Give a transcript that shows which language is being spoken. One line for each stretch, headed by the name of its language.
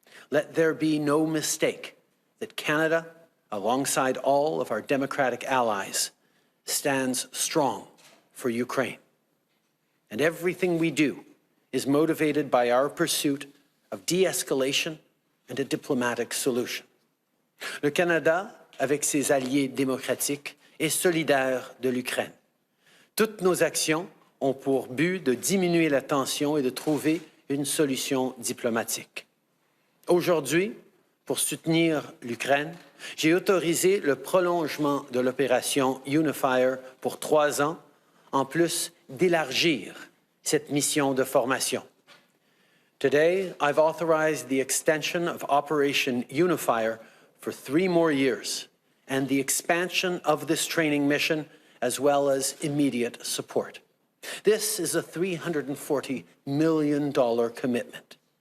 English: Let there be no mistake that Canada, alongside all of our democratic allies, stands strong for Ukraine. And everything we do is motivated by our pursuit of de-escalation and a diplomatic solution.
French: Le Canada, avec ses alliés démocratiques, est solidaire de l'Ukraine. Toutes nos actions ont pour but de diminuer la tension et de trouver une solution diplomatique. Aujourd'hui, pour soutenir l'Ukraine, j'ai autorisé le prolongement de l'opération Unifier pour 3 ans, en plus d'élargir cette mission de formation.
English: Today, I've authorized the extension of Operation Unifier for 3 more years and the expansion of this training mission as well as immediate support. This is a $340 million commitment.